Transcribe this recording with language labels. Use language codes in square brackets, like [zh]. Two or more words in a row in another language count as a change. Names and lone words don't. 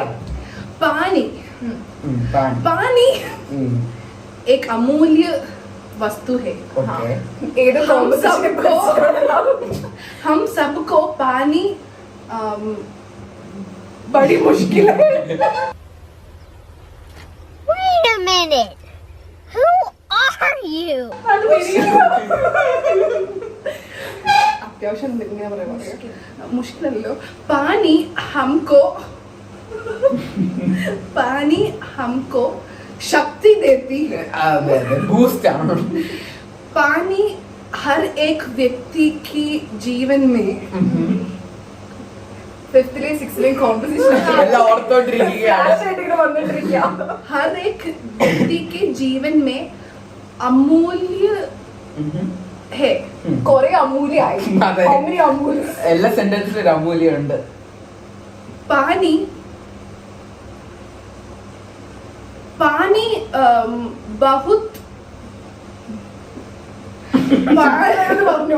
[hi] पानी. पानी एक अमूल्य वस्तु है. [en] Okay. [hi] हम सबको पानी बड़ी मुश्किल है. [en] Wait a minute. Who are you? [ml] അത്യാവശ്യം ഇങ്ങനെ പറയാം. മുഷ്കിലല്ലോ. [hi] पानी हमको शक्ति देती है. [ml] बूस्ट ആണ്. [hi] पानी हर एक व्यक्ति की जीवन में [ml] 5th ലെ 6th ലെ കോമ്പറ്റീഷൻ എല്ലാം ഓർത്തോണ്ടിരിക്കുകയാണ്. വന്നിട്ടിരിക്കുക. [hi] हर एक व्यक्ति के जीवन में अमूल्य है. [ml] കൊറേ അമൂല്യായി. അതെ. അമൂല്യ. എല്ലാ സെന്റൻസിലും ഒരു അമൂല്യുണ്ട്. [hi] पानी पानी बहुत [ml] പറഞ്ഞു.